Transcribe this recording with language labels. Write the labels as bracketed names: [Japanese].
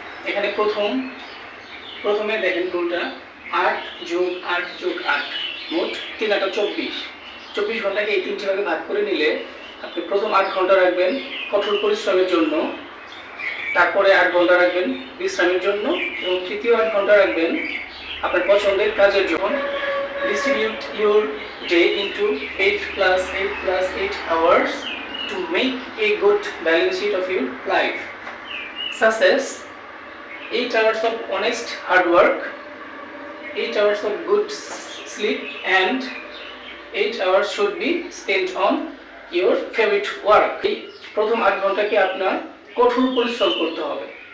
[Bangla] এখানে প্রথমে দেখেন রুলটা 8 যোগ 8 যোগ 8, মোট 3 8 24 ঘন্টাকে এই 3টি ভাগে ভাগ করে নিলে আপনি প্রথম 8 ঘন্টা রাখবেন কঠোর পরিশ্রমের জন্য, তারপরে 8 ঘন্টা রাখবেন বিশ্রামের জন্য এবং তৃতীয় 8 ঘন্টা রাখবেন আপনার পছন্দের কাজের জন্য। [English] Distribute your day into 8 plus 8 plus 8 hours to make a good balance sheet of your life. Success: 8 hours of honest hard work, 8 hours of good sleep, and 8 hours should be spent on your favorite work. [Bangla] এই প্রথম 8 ঘন্টাকে আপনার কঠোর পরিশ্রম করতে হবে।